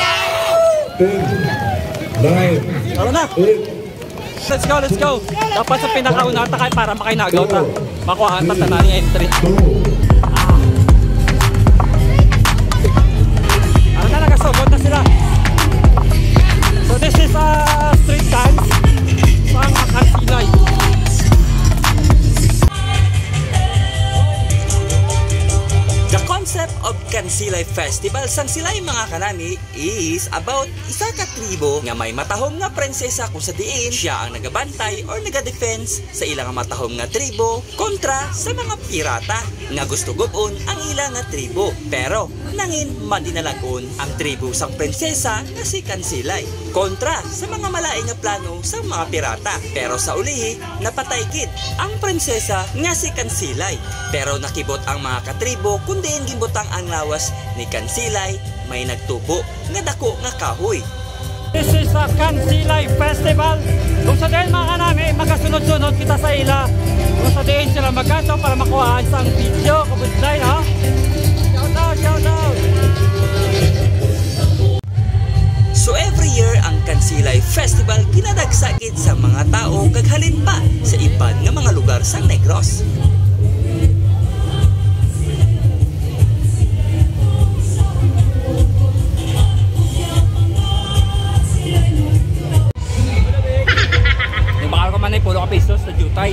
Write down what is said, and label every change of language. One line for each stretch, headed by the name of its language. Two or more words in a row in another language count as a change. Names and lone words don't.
English: 10, 9,
Filipino: Tara na.
English: 8. Let's go.
Hiligaynon: Dapat sa pinakauna ta kay para makainagaw ta. Makuhaan ta tanan ni entry. Ano na nagasugod na sila.
English: So this is a street dance sa Kansilay. The concept of
Hiligaynon: Kansilay Festival sang Silay mga kanami
English: is about
Hiligaynon: isa ka tribo nga may matahom nga prinsesa kung sa diin siya ang nagabantay or nagadefense sa ilang matahom nga tribo kontra sa mga pirata nga gusto gubon ang ilang nga tribo. Pero nangin madinalagon ang tribo sang prinsesa nga si Kansilay kontra sa mga malaing nga plano sa mga pirata. Pero sa ulihi napatay gid ang prinsesa nga si Kansilay. Pero nakibot ang mga katribo kundi gimbutang ang lawas ni Kansilay may nagtubo nga dako nga kahoy.
English: This is a Kansilay Festival.
Hiligaynon: Kung sa din mga kanami, magkasunod-sunod kita sa ila. Kung sa din sila magkanto para makuhaan sa video. Kabudsay, ha?
English: Shout out!
Hiligaynon: So
English: every year
Hiligaynon: ang mga tao kaghalin pa sa iban nga mga lugar sa Negros. Bakal ko man ay pulo ka pesos sa Jutay.